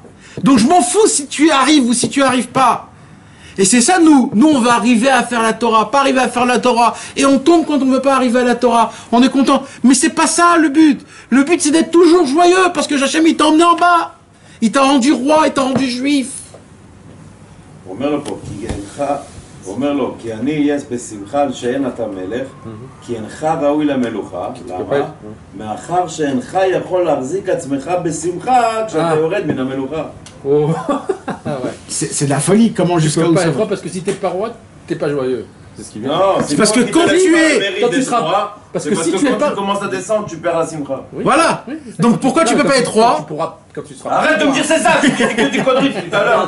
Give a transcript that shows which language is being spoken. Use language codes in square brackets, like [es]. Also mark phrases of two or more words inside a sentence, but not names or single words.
[fr] Donc, je m'en fous si tu y arrives ou si tu y arrives pas. Et c'est ça, nous, on va arriver à faire la Torah, pas arriver à faire la Torah, et on tombe quand on ne veut pas arriver à la Torah, on est content. Mais c'est pas ça le but. Le but c'est d'être toujours joyeux, parce que Hachem il t'a emmené en bas. Il t'a rendu roi, il t'a rendu juif. [he] הוא אומר לו פה, הוא אומר לו, כי אני אהיה בשמחה על שאין אתה מלך, כי אינך ראוי למלוכה, למה? מאחר שאינך יכול להחזיק עצמך בשמחה כשאתה יורד מן המלוכה. [fr] Oh. Ah ouais. C'est de la folie, comment Tu jusqu'à peux où pas ça être roi va. parce que si t'es pas roi, t'es pas joyeux. C'est ce qui vient. Non, C'est parce que quand tu es... Quand tu seras... Parce que si tu es quand pas... tu commences à descendre, tu perds la simcha. Oui. Voilà. Oui, c'est ça. Donc pourquoi tu Non, peux pas quand être tu- roi? tu pourras- Quand tu seras... Arrête de me dire c'est ça, c'est que des conneries tout à l'heure.